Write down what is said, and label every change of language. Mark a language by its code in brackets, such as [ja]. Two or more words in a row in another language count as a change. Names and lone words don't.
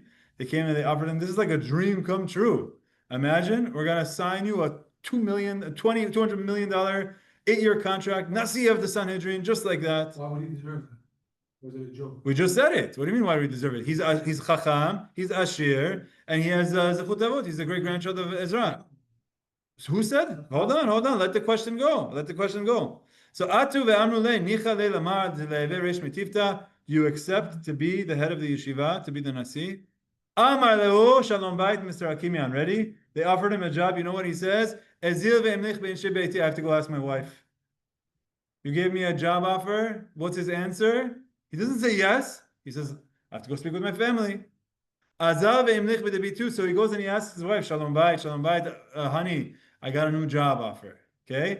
[en] They came and they offered him, this is like a dream come true. Imagine, we're going to sign you a $200 million 8-year contract, Nasi of the Sanhedrin, just like that. Why would he deserve that? Was it a joke? We just said it. What do you mean, why do we deserve it? He's Chacham, he's Ashir, and he has [he] זכות אבות. [en] He's the great-grandchild of Ezra. So who said? Hold on. Let the question go. So, [arc] אתו ואמרו ליה ניחא ליה למר ליהוי ריש מתיבתא. [en] You accept to be the head of the yeshiva, to be the nasi. [arc] אמר להו שלום בית, [en] Mr. Akimian. Ready? They offered him a job. You know what he says? [arc] איזיל ואימליך באינשי ביתי. [en] I have to go ask my wife. You gave me a job offer. What's his answer? He doesn't say yes. He says, I have to go speak with my family. [arc] אזל ואימליך בדביתהו. [en] So he goes and he asks his wife, [he] שלום בית, [en] honey, I got a new job offer. Okay?